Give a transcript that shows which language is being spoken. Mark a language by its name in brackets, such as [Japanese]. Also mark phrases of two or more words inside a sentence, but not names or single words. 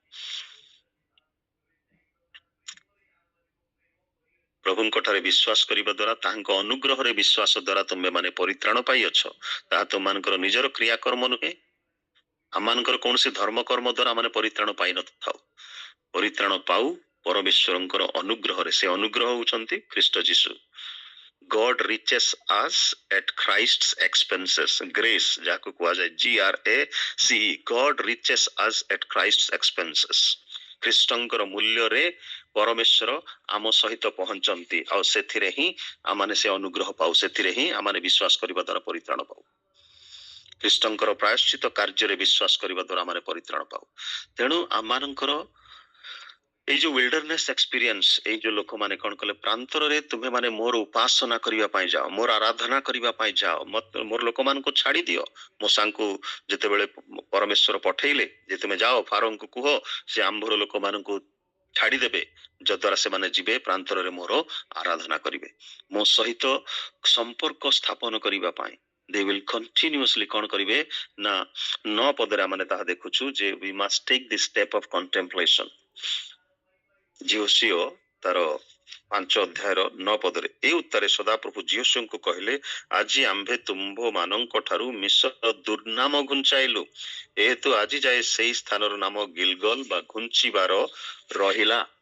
[Odia] ପ୍ରଭୁଙ୍କ ଠାରେ ବିଶ୍ୱାସ କରିବା ଦ୍ୱାରା, ତାଙ୍କ ଅନୁଗ୍ରହରେ ବିଶ୍ୱାସ ଦ୍ୱାରା ତୁମେ ମାନେ ପରିତ୍ରାଣ ପାଇଅଛ। ତାହା ତୁମମାନଙ୍କର ନିଜର କ୍ରିୟାକର୍ମ ନୁହେଁ, ଆମମାନଙ୍କର କୌଣସି ଧର୍ମକର୍ମ ଦ୍ୱାରା ଆମେ ପରିତ୍ରାଣ ପାଇନଥାଉ। ପରିତ୍ରାଣ ପାଉ ପରମେଶ୍ୱରଙ୍କର ଅନୁଗ୍ରହରେ। ସେ ଅନୁଗ୍ରହ ହେଉଛନ୍ତି ଖ୍ରୀଷ୍ଟ ଯୀଶୁ। [English] God reaches us at Christ's expenses. Grace [Odia] ଯାହାକୁ କୁହାଯାଏ [English] GRACE, God reaches us at Christ's expenses. [Odia] ଖ୍ରୀଷ୍ଟଙ୍କର ମୂଲ୍ୟରେ ପରମେଶ୍ୱର ଆମ ସହିତ ପହଞ୍ଚନ୍ତି, ଆଉ ସେଥିରେ ହିଁ ଆମେ ସେ ଅନୁଗ୍ରହ ପାଉ, ସେଥିରେ ହିଁ ଆମେ ବିଶ୍ୱାସ କରିବା ଦ୍ୱାରା ପରିତ୍ରାଣ ପାଉ। ଖ୍ରୀଷ୍ଟଙ୍କର ପ୍ରାୟଶ୍ଚିତ କାର୍ଯ୍ୟରେ ବିଶ୍ୱାସ କରିବା ଦ୍ୱାରା ଆମେ ପରିତ୍ରାଣ ପାଉ। ତେଣୁ ଆମମାନଙ୍କର ଏଇ ଯେ [English] wilderness experience, [Odia] ଏଇ ଯୋଉ ଲୋକମାନେ କଣ କଲେ, ପ୍ରାନ୍ତରରେ ତୁମେ ମାନେ ମୋର ଉପାସନା କରିବା ପାଇଁ ଯାଅ, ମୋର ଆରାଧନା କରିବା ପାଇଁ ଯାଅ, ମୋର ଲୋକମାନଙ୍କୁ ଛାଡି ଦିଅ। ମୋସାଙ୍କୁ ଯେତେବେଳେ ପରମେଶ୍ୱର ପଠେଇଲେ ଯେ ତୁମେ ଯାଅ ଫାରୋଙ୍କୁ କୁହ ସେ ଆମ୍ଭର ଲୋକମାନଙ୍କୁ ଛାଡିଦେବେ, ଯଦ୍ୱାରା ସେମାନେ ଯିବେ ପ୍ରାନ୍ତରରେ ମୋର ଆରାଧନା କରିବେ, ମୋ ସହିତ ସମ୍ପର୍କ ସ୍ଥାପନ କରିବା ପାଇଁ। [English] they will continuously [Odia] କଣ କରିବେ ନା 9 ପଦରେ ଆମେ ତାହା ଦେଖୁଛୁ ଯେ [English] we must take this step of contemplation। [Odia] ଜିଓସିଓ ତାର 5 ଅଧ୍ୟାୟର 9 ପଦରେ ଏ ଉତ୍ତରେ ସଦାପ୍ରଭୁ ଜିଓସିଓଙ୍କୁ କହିଲେ, ଆଜି ଆମ୍ଭେ ତୁମ୍ଭ ମାନଙ୍କ ଠାରୁ ମିଶ୍ର ଦୁର୍ନାମ ଘୁଞ୍ଚାଇଲୁ, ଏହେତୁ ଆଜି ଯାଏ ସେଇ ସ୍ଥାନର ନାମ ଗିଲଗଲ ବା ଘୁଞ୍ଚିବାର ରହିଲା।